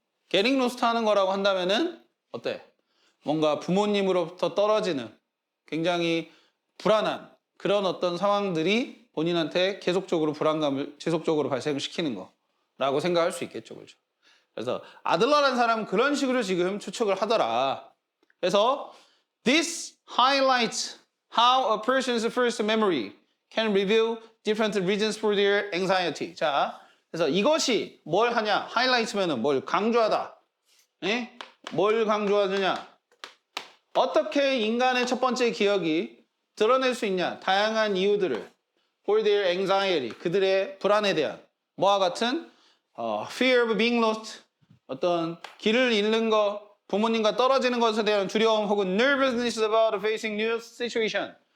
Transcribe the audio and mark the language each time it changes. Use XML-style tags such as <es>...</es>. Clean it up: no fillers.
<en>getting lost</en> <ko>하는 거라고 한다면은 어때? 뭔가 부모님으로부터 떨어지는 굉장히 불안한 그런 어떤 상황들이 본인한테 계속적으로 불안감을 지속적으로 발생시키는 거라고 생각할 수 있겠죠, 그죠? 그래서 아들러라는 사람은 그런 식으로 지금 추측을 하더라.</ko> <en>그래서 this highlights how a person's first memory can reveal different reasons for their anxiety.</en> <ko>자, 그래서 이것이 뭘 하냐? highlight면은 뭘 강조하다. 예? 뭘 강조하느냐? 어떻게 인간의 첫 번째 기억이 드러낼 수 있냐? 다양한 이유들을</ko> <en>for their anxiety,</en> <ko>그들의 불안에 대한 뭐와 같은</ko> <en>fear of being lost,</en> <ko>어떤 길을 잃는 것, 부모님과 떨어지는 것에 대한 두려움 혹은</ko> <en>nervousness about facing new situation.</en>